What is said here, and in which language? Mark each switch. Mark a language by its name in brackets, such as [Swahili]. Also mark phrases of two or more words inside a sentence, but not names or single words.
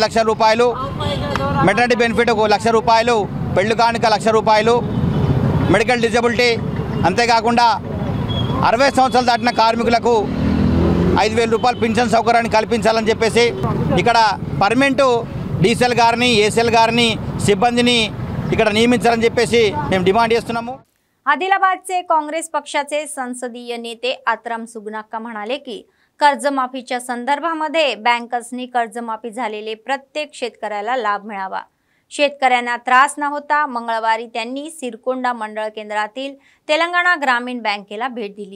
[Telugu] లక్షల రూపాయలు, [English] maternity benefit [Telugu] 1 లక్ష రూపాయలు, పెళ్లి కానుక 1 లక్ష రూపాయలు, [English] medical disability, [Telugu] అంతేకాకుండా 60 సంవత్సరాలు దాటిన కార్మికులకు 5,000 రూపాయలు పింఛన్ సౌకర్యాన్ని కల్పించాలని చెప్పేసి ఇక్కడ పర్మనెంట్ డీసీఎల్ గారిని, ఏసీఎల్ గారిని, सिब्बंदीनी ఇక్కడ నియమించాలని చెప్పేసి మేము డిమాండ్ చేస్తున్నాము। [Marathi] आदिलाबादचे काँग्रेस पक्षाचे संसदीय नेते आत्राम सुगनाक्का म्हणाले की कर्जमाफीच्या संदर्भामध्ये बँकर्सनी कर्जमाफी झालेले प्रत्येक शेतकऱ्याला लाभ मिळावा, शेतकऱ्यांना त्रास न होता मंगळवारी त्यांनी सिरकोंडा मंडळ केंद्रातील तेलंगणा ग्रामीण बँकेला भेट दिली।